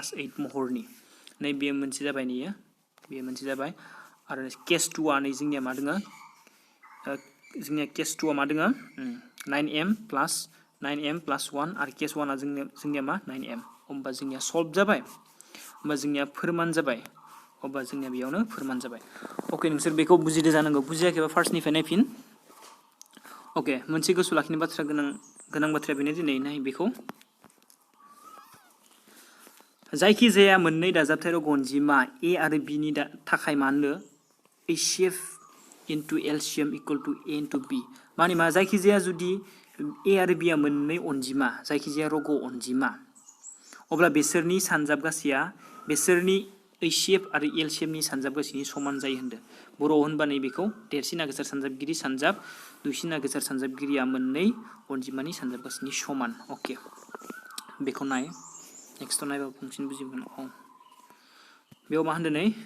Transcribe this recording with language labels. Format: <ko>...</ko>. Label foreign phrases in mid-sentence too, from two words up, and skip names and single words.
<brx>8 महरनि नै बेयो मोनसे जाबाय नियो बेयो मोनसे जाबाय आरो केस 2 आ नै जोंनिया मा दोङो जोंनिया केस 2 आ मा दोङो</brx> <en>9m plus 1</en> <brx>आरो केस 1 आ जोंनिया मा 9m होमबा जोंनिया सल्व जाबाय होमबा जोंनिया फोरमान जाबाय अब्ला जोंनिया बेयावनो फोरमान जाबाय ओके नोंसोर बेखौ बुजिदो जानांगौ बुजियाखैबा फार्स्टनिफ्राय नायफिन ओके मोनसे गोसो लाखिनो बाथ्रा गोनां बाथ्राया बेनो दिनै नाय बेखौ जायखि जाया मोननै दाजाबथाय रग' अनजिमा a आरो b नि थाखाय मा होनो</brx> <en>HCF into LCM equal to a into b</en> <brx>माने मा जायखि जाया जुदि a आरो b आ मोननै अनजिमा जायखि जाया रग' अनजिमा अब्ला बिसोरनि सानजाब गासैया बिसोरनि HCF आरो LCM नि सानजाब गासैनि समान जायो होनदों बर'आव होनबा नै बेखौ देरसिन आगोसार सानजाबगिरि सानजाब दुइसिन आगोसार सानजाबगिरिया मोननै अनजिमानि सानजाब गासैनि समान ओके बेखौ नाय नेक्स्टआव नायबा बांसिन बुजिगोन बेयाव मा होनदों नै</brx>